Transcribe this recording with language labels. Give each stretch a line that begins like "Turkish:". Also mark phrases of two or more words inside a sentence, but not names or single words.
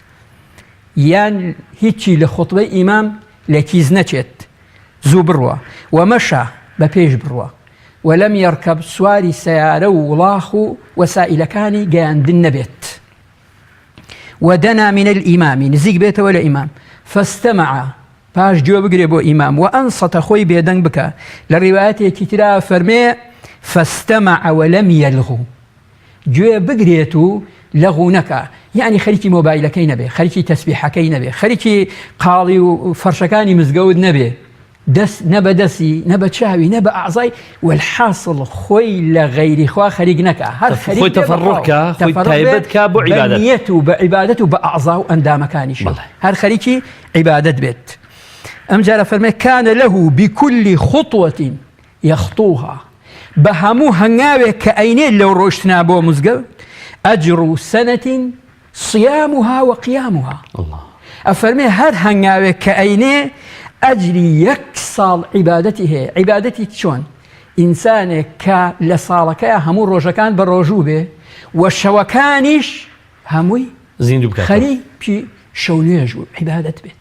Central Kurdish: یان هیچی لە خوتبەی ئیمام لە کیز نەچێت زوو بڕوە ومەشە بە پێش بڕوە
Arabic: وەلەم یەرکەب
Central Kurdish: سواری سەیارە و وڵاخ و وەسائلەکانی گەیاندن نەبێت
Arabic: ودنا من الإمام
Central Kurdish: نزیک بێتەوە لە ئیمام فاستمع پاش گوێ بگرێ بۆ ئیمام وأنصت خۆی بێدەنگ بکە لە ڕیوایەتێکی ترا فەرمێ
Arabic: فاستمع ولم يلغو
Central Kurdish: گوێ بگرێت و لەغو نەکە یعنی خەریکی مۆبایلەکەی نەبێ خەریکی تەسبیحەکەی نەبێ خەریکی قاڵی و فەرشەکانی مزگەوت نەبێ دەست نە بە دەستی نە بە چاوی نە بە ئاعزای والحاصل خۆی لە غەیری خوا خەریک نەکە هەر خۆی تەفەڕوکە خۆی تایبەت کە بۆ عیبادەت بەنیەت و بە عیبادەت و بە ئاعزا و ئەندامەکانیش هەر خەریکی عیبادەت بێت. ئەم جارە فەرمێ
Arabic: كان له بكل خطوة يخطوها
Central Kurdish: بە هەموو هەنگاوێک کە ئەینێت لەو ڕۆشتنا بۆ مزگەوت
Arabic: أجر سنة صيامها وقيامها.
Central Kurdish: أفرمي هر هنگاوێک کە ئەینێ ئەجری یەک ساڵ عیبادەتی هەیە. عیبادەتی چۆن؟ ئینسانێک کە لە ساڵەکەیە هەموو ڕۆژەکان بە ڕۆژوو بێ و شەوەکانیش هەمووی خەریکی شەو نوێژ و عیبادەت بێت.